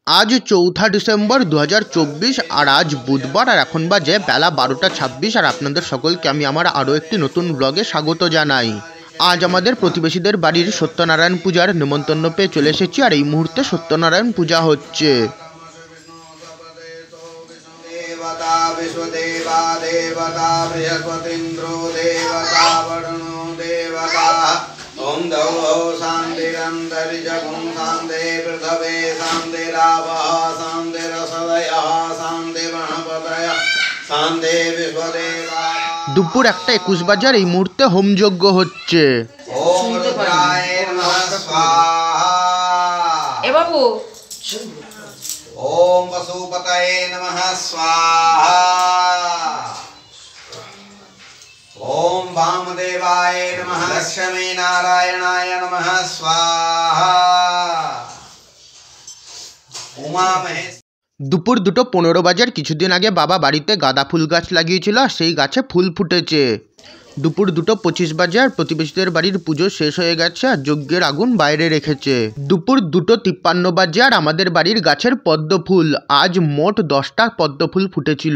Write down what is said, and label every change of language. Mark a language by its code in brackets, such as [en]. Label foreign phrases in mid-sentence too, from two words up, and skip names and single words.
[bn] आज 4 ডিসেম্বর 2024 আর আজ বুধবার আর এখন বাজে বেলা 12টা 26 আর আপনাদের সকলকে আমি আমার আরও একটি নতুন ব্লগে স্বাগত জানাই। আজ আমাদের প্রতিবেশীদের বাড়ির সত্যনারায়ণ পূজার নেমন্তন্ন পেয়ে চলে এসেছি আর এই মুহূর্তে সত্যনারায়ণ পূজা হচ্ছে। [sa] ओम दौ शांतिरंतरिजगुं शांति पृथ्वी शांतिरावः शांतिरसदयः शांतिर्गणपतयः शांति विश्वदेवा। [bn] দুপুর 1:21 বাজে আর এই মুহূর্তে হোমযজ্ঞ হচ্ছে। [sa] ओम रुद्राय नमः स्वाहा। [hi] ए बाबू [sa] ओम पशुपतये नमः स्वाहा। ओम वामदेवाय नमः लक्ष्मी नारायणाय नमः स्वाहा। उमा महेश। [bn] দুপুর 2:15 বাজার কিছুদিন আগে বাবা বাড়িতে গাঁদা ফুল গাছ লাগিয়েছিল আর সেই গাছে ফুল ফুটেছে। দুপুর 2:25 বাজে আর প্রতিবেশীদের বাড়ির পুজো শেষ হয়ে গেছে আর যজ্ঞের আগুন বাইরে রেখেছে। দুপুর 2:53 বাজে আর আমাদের বাড়ির গাছের পদ্ম ফুল আজ মোট 10টা পদ্ম ফুল ফুটেছিল।